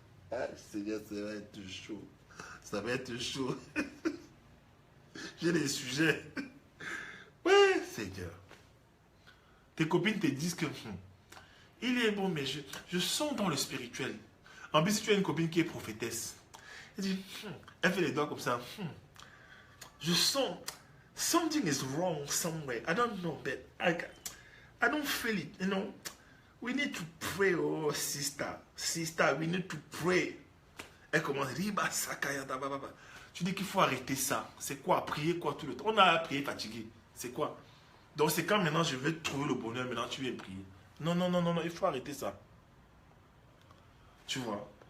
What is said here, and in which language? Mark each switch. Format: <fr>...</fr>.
<fr>Ah, Seigneur, ça va être chaud. Ça va être chaud. J'ai des sujets. Ouais, Seigneur. Tes copines te disent que il est bon, mais je sens dans le spirituel. En plus, si tu as une copine qui est prophétesse, elle dit, elle fait les doigts comme ça. Je sens,</fr> <en>something is wrong somewhere. I don't know, but I don't feel it, you know. We need to pray, oh sister. Sister, we need to pray.</en> <fr>Elle commence,</fr> <en>riba sakaya da baba.</en> <fr>Tu dis qu'il faut arrêter ça. C'est quoi? Prier quoi tout le temps? On a prié fatigué. C'est quoi? Donc c'est quand maintenant je vais trouver le bonheur, maintenant tu viens prier. Non, non, non, non, non, il faut arrêter ça. Tu vois?</fr>